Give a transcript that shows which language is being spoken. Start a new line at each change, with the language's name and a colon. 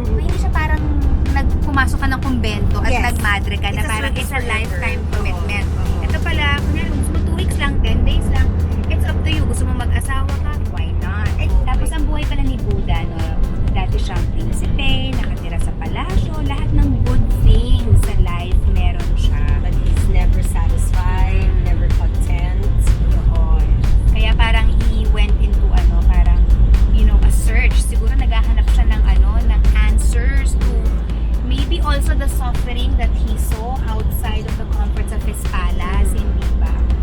Filipino: Hindi siya parang pumasok ka ng kumbento at
English: Yes.
Filipino: nagmadre ka na
English: It's a
Filipino: parang
English: service it's a forever. lifetime commitment.
Filipino: Ito pala, kunyari, kung gusto mo 2 weeks lang, 10 days lang,
English: it's up to you.
Filipino: Gusto mo mag-asawa ka,
English: why not?
Filipino: Tapos ang buhay pala ni Buddha, no? Dati siyang prinsipe, nakatira sa palasyo, lahat ng
English: good things
Filipino: sa life meron siya.
English: but he's never satisfied, never content.
Filipino: Yun. Kaya parang
English: he went into parang, a search.
Filipino: Siguro naghahanap siya ng ng
English: answers to maybe also the suffering that he saw outside of the comforts of his palace,
Filipino: hindi ba?